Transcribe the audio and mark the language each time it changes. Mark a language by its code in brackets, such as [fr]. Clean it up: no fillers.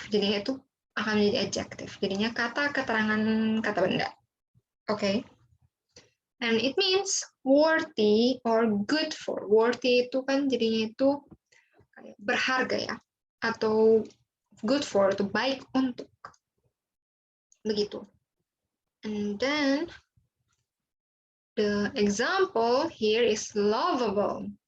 [id] Jadinya itu akan menjadi adjective. Jadinya kata keterangan kata benda. Okay. [en] And it means worthy or good for. [id] Worthy itu kan jadinya itu kayak berharga ya, atau [en] good for [id] itu baik untuk, begitu. [en] And then the example here is lovable.